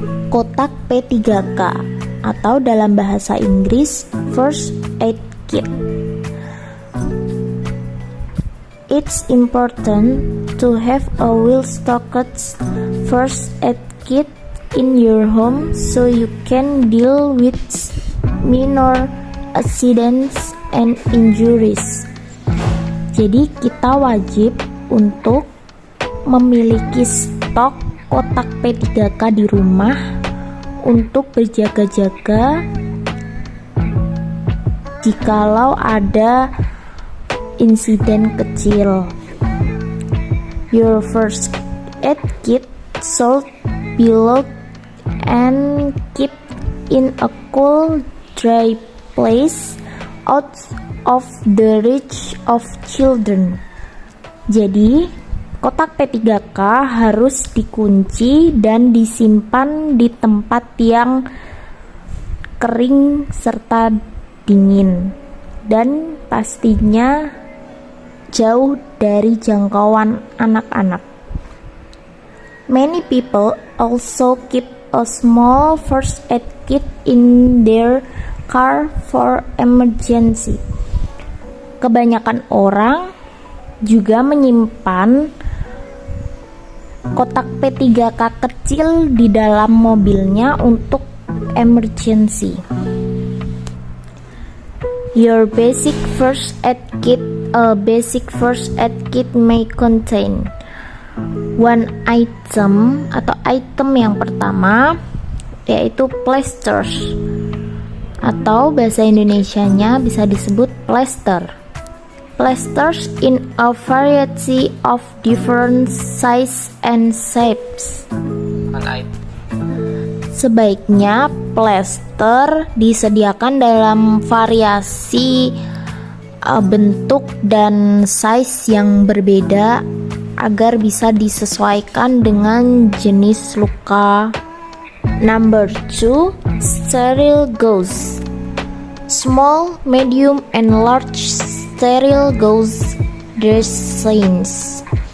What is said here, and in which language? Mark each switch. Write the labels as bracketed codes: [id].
[id] Kotak P3K atau dalam bahasa Inggris First Aid Kit. [en] It's important to have a well-stocked first aid kit in your home so you can deal with minor accidents and injuries. [id] Jadi kita wajib untuk memiliki stok kotak P3K di rumah untuk berjaga-jaga jikalau ada insiden kecil. [en] Your first aid kit should be locked and kept in a cool, dry place out of the reach of children. [id] Jadi, kotak P3K harus dikunci dan disimpan di tempat yang kering serta dingin, dan pastinya jauh dari jangkauan anak-anak. [en] Many people also keep a small first aid kit in their car for emergency. [id] Kebanyakan orang juga menyimpan kotak P3K kecil di dalam mobilnya untuk emergency. [en] Your basic first aid kit. A basic first aid kit may contain one item [id] atau item yang pertama yaitu plasters atau bahasa Indonesianya bisa disebut plaster. [en] Plasters in a variety of different size and shapes. [id] Sebaiknya plaster disediakan dalam variasi bentuk dan size yang berbeda agar bisa disesuaikan dengan jenis luka. [en] Number 2, sterile gauze. Small, medium, and large sterile gauze dressings.